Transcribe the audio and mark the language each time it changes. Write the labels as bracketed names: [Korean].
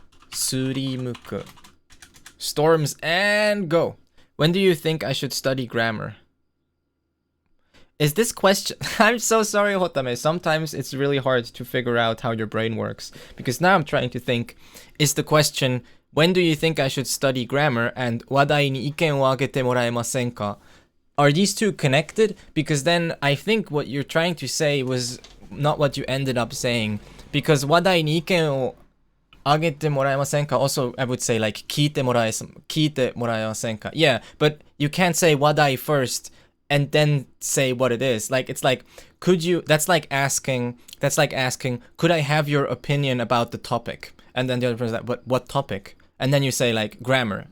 [English] Surimuku. Storms and go. When do you think I should study grammar? Is this question... I'm so sorry, Hotame. Sometimes it's really hard to figure out how your brain works. Because now I'm trying to think, is the question, when do you think I should study grammar? And [Japanese] 話題に意見をあげてもらえませんか? [English] Are these two connected? Because then I think what you're trying to say was not what you ended up saying. Because [Japanese] 話題に意見をあげてもらえませんか? [English] Also, I would say like [Japanese] 聞いてもらえませんか? [English] Yeah, but you can't say 話題 first and then say what it is. Like, it's like, could you... That's like asking, could I have your opinion about the topic? And then the other person's like, what topic? And then you say like grammar.